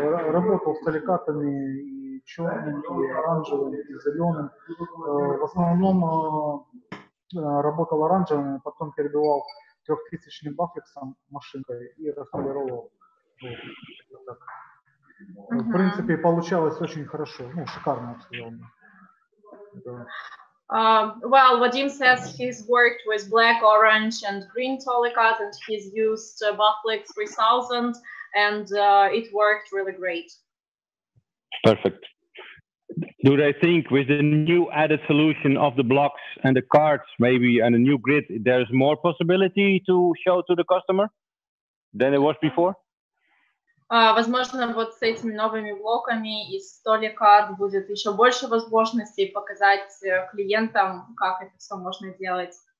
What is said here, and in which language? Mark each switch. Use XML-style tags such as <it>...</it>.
<ru>Работал с TOLECUT'ами и черным, и оранжевым, и зеленым. В основном работал оранжевым, потом перебивал 3000-м бафлексом машинкой и располировал. Вот. В принципе, получалось очень хорошо. Ну, шикарно, я сказал.</ru> <en>Well, Vadim says he's worked with black, orange, and green TOLECUT, and he's used Baflex 3000, and it worked really great. Perfect. Do they think with the new added solution of the blocks and the cards, maybe, and a new grid, there's more possibility to show to the customer than it was before?</en> <ru>Возможно, вот с этими новыми блоками из TOLECUT будет еще больше возможностей показать клиентам, как это все можно делать.</ru>